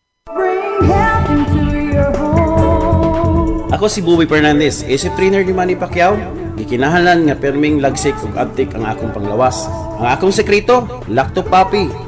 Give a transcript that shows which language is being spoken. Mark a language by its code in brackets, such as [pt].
[en] Bring health into your home. [ceb] Ako si Buboy Fernandez, isip trainer ni Manny Pacquiao. Gikinahanglan nga perming lagsik ug abtik ang akong panglawas. Ang akong sekreto, Lacto Papi.